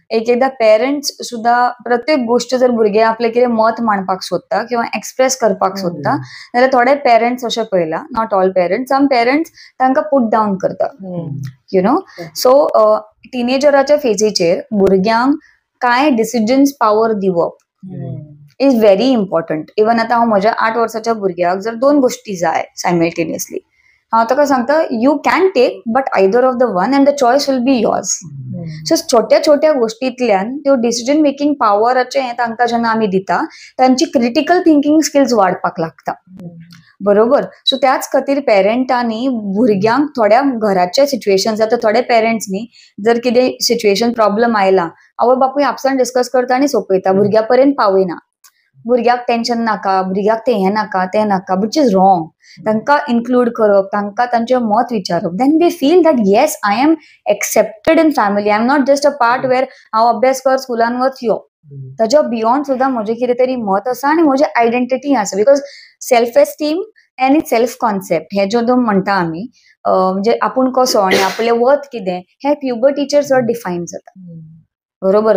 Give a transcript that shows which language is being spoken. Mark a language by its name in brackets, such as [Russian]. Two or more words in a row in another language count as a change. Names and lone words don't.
[Konkani] एक एकदा पेरेंट्स सुद्धा प्रत्येक गोष्ट जर भुरगे आपले कितें मत मांडपाक सोदता किंवा एक्सप्रेस करपाक सोदता जाल्यार थोडे पेरेंट्स अशें पळयला, [English] not all parents, some parents तांकां put down करता, you know. [Konkani] सो टिनेजराच्या फेजीचेर भुरग्यांक कांय [English] decisions power [Konkani] दिवप [English] is very important. इवन [Konkani] आता हांव म्हज्या 8 वर्साच्या भुरग्याक जर 2 गोष्टी जाय सायमल्टेनियसली, हांव ताका सांगता [English] you can take but either of the one and the choice will be yours. [Konkani] सो छोट्या छोट्या गोष्टींतल्यान त्यो [English] decision making [Konkani] पावराचे तांकां जेन्ना आमी दिता तांची [English] critical thinking skills [Konkani] वाडपाक लागता, बरोबर. सो त्याच खातीर पेरंटांनी भुरग्यांक थोड्या घराचे सिच्युएशन जाता, थोडे पेरेंट्स न्ही जर कितें सिच्युएशन प्रॉब्लेम आयला आवय बापूय आपसान डिस्कस करता आनी सोंपयता, भुरग्या पर्यंत पावयना. भुरग्याक टेन्शन नाका, भुरग्याक तें नाका तें नाका, [English] which is wrong. [Konkani] तांकां इन्क्लूड करप, तांकां तांचें मत विचारप, [English] then they feel that yes I am accepted in family, I am not just a part where [Konkani] हांव अभ्यास कर स्कुलान वच यो. ताच्या बियॉन्ड सुद्दां म्हजें कितें तरी मत आसा आनी म्हजी आयडेंटिटी आसा. बिकॉज [English] self esteem [Konkani] आनी [English] self concept [Konkani] हे जो म्हणटा आमी, म्हणजे आपूण कसो आनी आपलें वत कितें हें प्युबर्टीचेर चड डिफायन जाता, बरोबर न्ही.